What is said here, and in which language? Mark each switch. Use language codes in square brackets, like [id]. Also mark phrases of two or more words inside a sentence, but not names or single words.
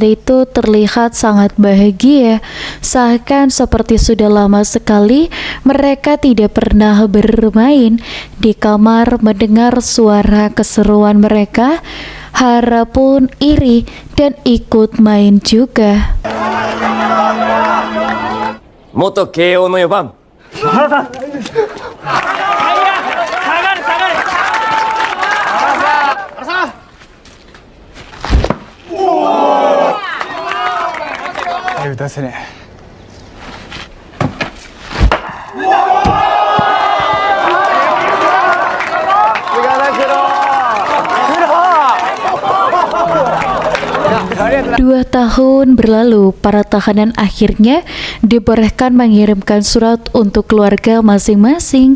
[id] itu terlihat sangat bahagia, seakan seperti sudah lama sekali mereka tidak pernah bermain. Di kamar mendengar suara keseruan mereka, Hara pun iri dan ikut main juga. [ja] 元慶応の4番打たせね [id] Dua tahun berlalu, para tahanan akhirnya dibolehkan mengirimkan surat untuk keluarga masing-masing.